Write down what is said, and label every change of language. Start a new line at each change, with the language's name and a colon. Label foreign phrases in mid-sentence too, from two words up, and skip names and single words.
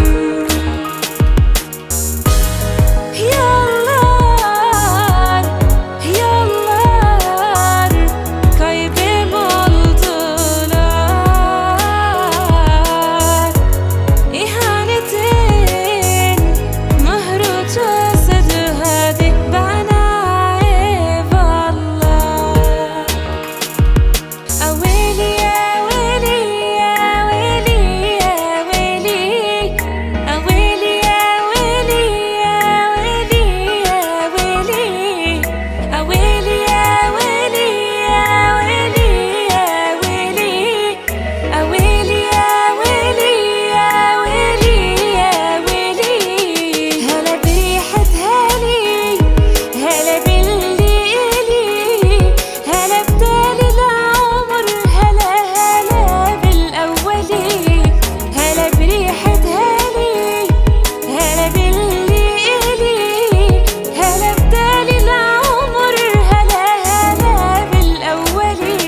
Turkish: Yollar, yollar kaybım oldular. İhanetin mührü çözdü, hadi bana eyvallah. Aweli ya weli ya weli ya weli, aweli ya weli ya weli ya weli, aweli ya weli ya weli ya weli, aweli ya weli ya weli ya weli.
Arabic: هلا بريحة هالي، هلا باللي إلي، هلا بدال العمر، هلا هلا بالأولي. هلا بريحة هالي، هلا باللي إلي، هلا بدال العمر، هلا هلا بالأولي.